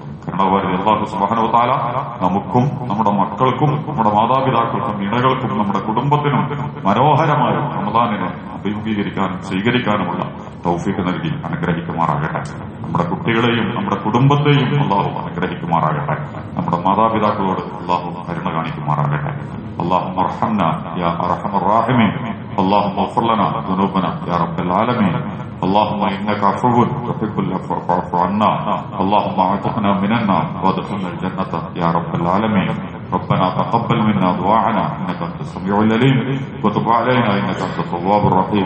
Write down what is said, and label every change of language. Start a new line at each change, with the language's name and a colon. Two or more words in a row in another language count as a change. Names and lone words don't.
Malayalam: കരുണാവാരി
Arabic: الله سبحانه وتعالى
Malayalam: നമുക്കും നമ്മുടെ മക്കൾക്കും നമ്മുടെ മാതാപിതാക്കൾക്കും ഇണകൾക്കും നമ്മുടെ കുടുംബത്തിനും മനോഹരമായ റമദാനിനെ അഭിമുഖീകരിക്കാനും സ്വീകരിക്കാനുമുള്ള തൗഫീഖ് നൽകി അനുഗ്രഹിക്കുമാറാകട്ടെ. നമ്മുടെ കുട്ടികളെയും നമ്മുടെ കുടുംബത്തെയും അല്ലാഹു അനുഗ്രഹിക്കുമാറാകട്ടെ. നമ്മുടെ മാതാപിതാക്കളോട് അല്ലാഹു കരുണ കാണിക്കുമാറാകട്ടെ.
Arabic: اللهم ارحمنا يا ارحم الراحمين. اللهم اغفر لنا ذنوبنا يا رب العالمين. اللهم انك عفو تحب العفو فاعف عنا. اللهم اعتقنا من النار وادخلنا الجنة يا رب العالمين. ربنا تقبل منا دعاءنا انك انت السميع العليم وتب علينا انك انت التواب الرحيم.